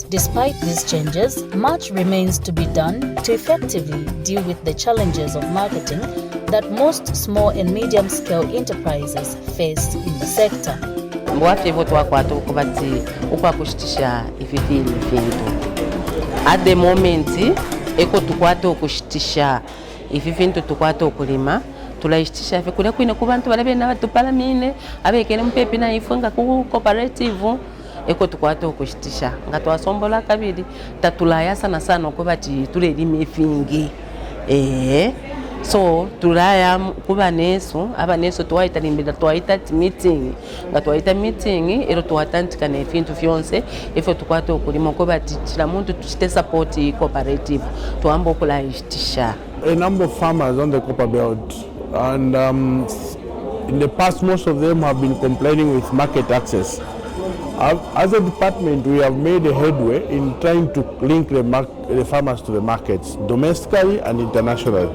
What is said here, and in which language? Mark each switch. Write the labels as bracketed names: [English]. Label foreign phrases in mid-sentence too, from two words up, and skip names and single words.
[English] Despite these changes, much remains to be done to effectively deal with the challenges of marketing that most small and medium-scale enterprises face in the sector. At the moment, [Bemba] eko tukwato kushitisha ififintu tukwato kulima tulaishitisha fikula kwina kubantu balabe na tupalamine abekene mpepi na ifunga ku cooperative eko tukwato kushitisha ngatwasombola kabiri tatulaya sana kubati tulelime fingi so tulaya kuba neso abaneso twaita limbira twaita meeting ngatwaita meeting ero twatantika na ifintu fyonse ifo tukwato okulima ko bati kila muntu tuchite support cooperative tuamba okulayistisha. [English] A number of farmers on the copper belt, and in the past most of them have been complaining with market access. As a department, we have made a headway in trying to link the farmers to the markets domestically and internationally.